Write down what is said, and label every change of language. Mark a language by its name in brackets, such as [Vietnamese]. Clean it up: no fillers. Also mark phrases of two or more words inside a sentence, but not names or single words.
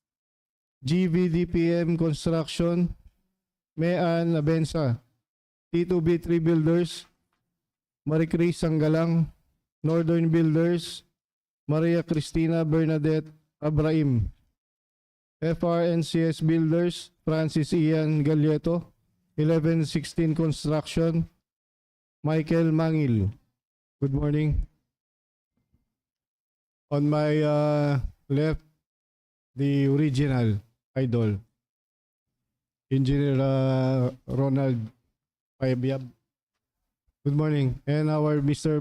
[English] GVDPM Construction, Mean Abensa, T2B3 Builders, Maricris Sanggalang, Northern Builders, Maria Cristina Bernadette Abraham, FRNCS Builders, Francis Ian Galieto, 1116 Construction, Michael Mangil. Good morning. On my left, the original idol, Engineer Ronald Payabyab. Good morning. And our Mr.